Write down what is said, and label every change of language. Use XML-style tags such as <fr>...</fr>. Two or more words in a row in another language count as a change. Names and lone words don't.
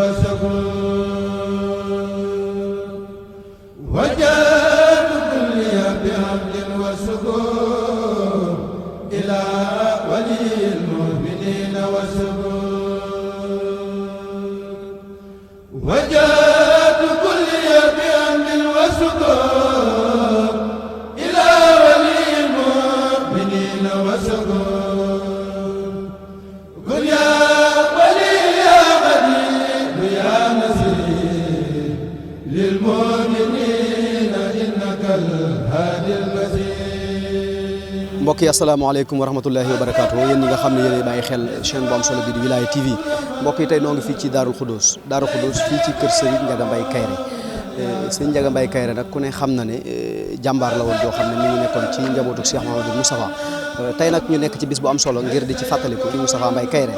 <ar>وشكر وجهت كلي بحمد وشكر إلى ولي المؤمنين وشكر وجهت كلي بحمد وشكر إلى ولي المؤمنين وشكر قل يا ولي يا غني يا نصير للمؤمنين إنك الهادي المسير.</ar> <wo>mbokk yi</wo> <ar>السلام عليكم ورحمة الله وبركاته</ar> <wo>yéen ñi nga xam ne yéen bàyyi xel chaîne bu am solo bi di Wilaya TV mbokk yi tey noo ngi fii ci Daarul Xudoos fii ci kër Serigne Ndiaga Mbaye Kairé Serigne Ndiaga Mbaye Kairé nag ku ne xam na ne jàmbaar la woon joo xam ne mi ngi nekkoon ci njabootu Cheikh Mouhamadou Moustapha tey nag ñu nekk ci bis bu am solo ngir di ci fàttaliku di Moustapha Mbaye Kairé</wo>